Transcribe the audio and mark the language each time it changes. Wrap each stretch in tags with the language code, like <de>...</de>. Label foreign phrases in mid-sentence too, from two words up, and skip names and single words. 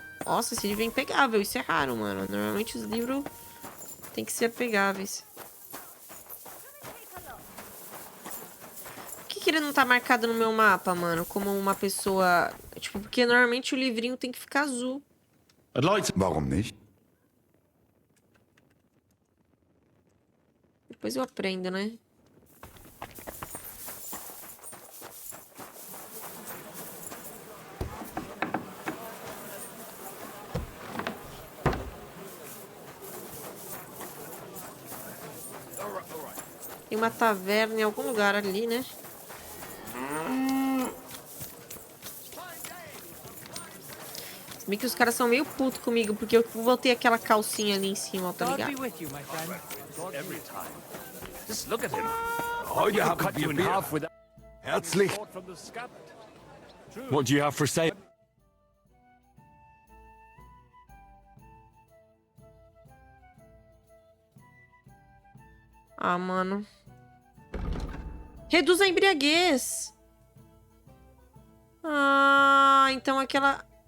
<pt>Nossa, esse livro é impegável. Isso é raro, mano. Normalmente os livros tem que ser pegáveis. Por que ele não tá marcado no meu mapa, mano? Como uma pessoa... Tipo, porque normalmente o livrinho tem que ficar azul.</pt> <de>Warum nicht?</de> <pt>Depois eu aprendo, né? Tem uma taverna em algum lugar ali, né? Se bem que os caras são meio putos comigo, porque eu botei aquela calcinha ali em cima, tá ligado?</pt> <en>Just look at him. Oh, you have cut you in half with that. Herzlich. What do you have for sale?</en> <pt>Ah, mano. Reduz a embriaguez. Ah, então aquela...</pt>